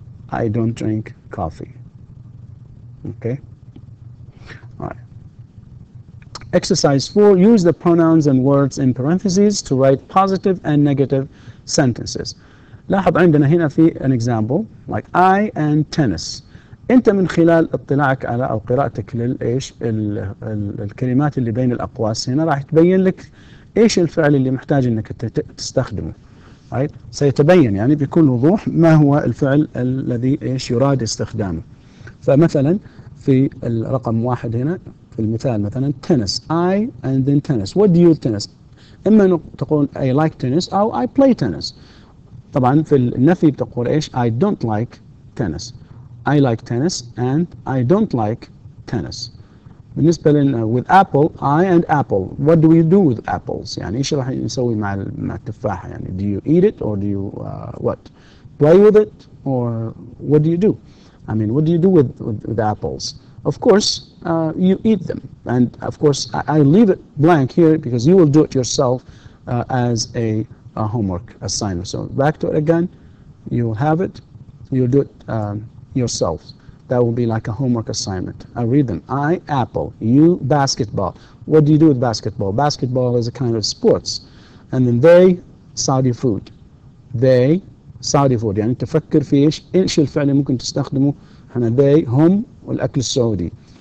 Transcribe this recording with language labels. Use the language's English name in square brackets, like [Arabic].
[English] I don't drink coffee. Okay? All right. Exercise 4, use the pronouns and words in parentheses to write positive and negative sentences. لاحظ عندنا هنا في an example like I and tennis. [Arabic] أنت من خلال اطلاعك على أو قراءتك للإيش الكلمات اللي بين الأقواس هنا راح تبين لك إيش الفعل اللي محتاج إنك تستخدمه. [English] right? [Arabic] سيتبين يعني بكل وضوح ما هو الفعل الذي إيش يراد استخدامه. فمثلا في الرقم 1 هنا في المثال مثلا tennis. [English] I and then tennis. What do you tennis? إما تقول I like tennis أو I play tennis. [Arabic] طبعا في النفي بتقول إيش I don't like tennis. [English] I like tennis and I don't like tennis. بالنسبة لنا with apple, I and apple. What do we do with apples? [Arabic] يعني إيش راح نسوي مع التفاحة يعني? [English] Do you eat it or do you what? Play with it or what do you do? What do you do with apples? Of course, you eat them. And of course, I leave it blank here because you will do it yourself as a homework assignment. So back to it again. You'll have it. You'll do it yourself. That will be like a homework assignment. I read them. I, apple. You, basketball. What do you do with basketball? Basketball is a kind of sports. And then they, Saudi food. They, Saudi food. [Arabic] يعني تفكر في إيش الفعل اللي ممكن تستخدمه. هنا they هم والأكل السعودي.